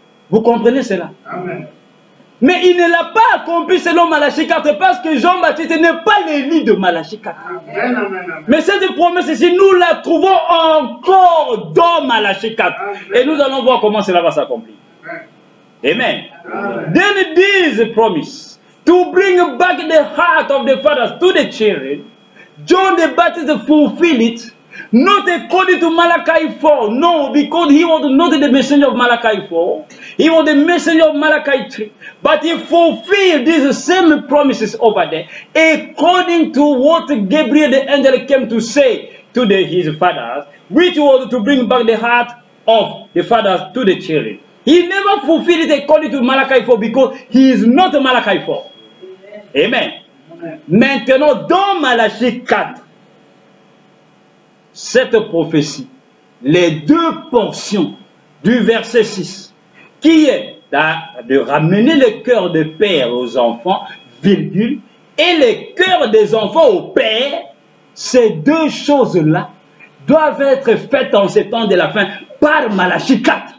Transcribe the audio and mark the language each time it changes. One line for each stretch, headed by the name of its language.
French: Vous comprenez cela? Mais il ne l'a pas accompli selon Malachie 4 parce que Jean-Baptiste n'est pas l'Élie de Malachie 4. Mais cette promesse-ci, nous la trouvons encore dans Malachie 4. Et nous allons voir comment cela va s'accomplir. Amen.
English: Then this promise to bring back the heart of the fathers to the children, John the Baptist fulfilled it, not according to Malachi 4, no, because he was not the messenger of Malachi 4, he was the messenger of Malachi 3, but he fulfilled these same promises over there, according to what Gabriel the angel came to say to his fathers, which was to bring back the heart of the fathers to the children. He never fulfilled it according to Malachi 4 because he is not Malachi 4. Amen.
French: Maintenant, dans Malachie 4, cette prophétie, les deux portions du verset 6, qui est de ramener le cœur des pères aux enfants, virgule, et le cœur des enfants aux pères, ces deux choses-là doivent être faites en ces temps de la fin par Malachie 4.